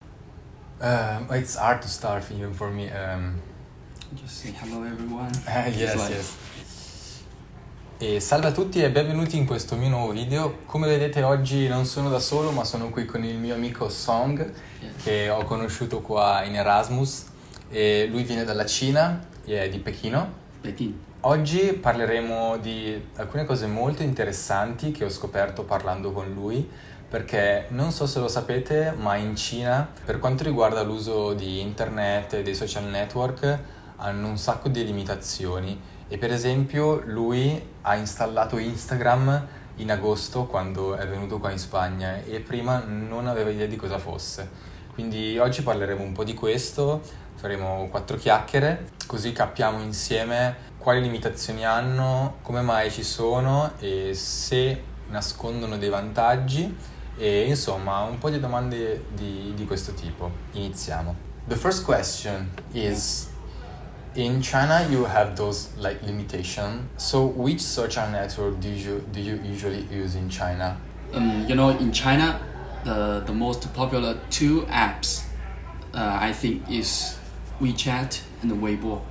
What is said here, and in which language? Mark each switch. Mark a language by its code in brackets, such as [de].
[en] It's hard to start even for me. Just say hello everyone. Yes, Like- yes. [it] E salve a tutti e benvenuti in questo mio nuovo video. Come vedete oggi non sono da solo, ma sono qui con il mio amico Song, che ho conosciuto qua in Erasmus. E lui viene dalla Cina e è di Pechino. [en] Peking. [it] Oggi parleremo di alcune cose molto interessanti che ho scoperto parlando con lui, perché non so se lo sapete, ma in Cina, per quanto riguarda l'uso di internet e dei social network, hanno un sacco di limitazioni. E per esempio lui ha installato Instagram in agosto quando è venuto qua in Spagna e prima non aveva idea di cosa fosse. Quindi oggi parleremo un po' di questo, faremo 4 chiacchiere, così capiamo insieme quali limitazioni hanno, come mai ci sono e se nascondono dei vantaggi e insomma un po' di domande di questo tipo. Iniziamo. [en] The first question is, in China you have those like limitation. So which social network do you usually use in China? In China, the most popular 2 apps, I think, is WeChat and Weibo.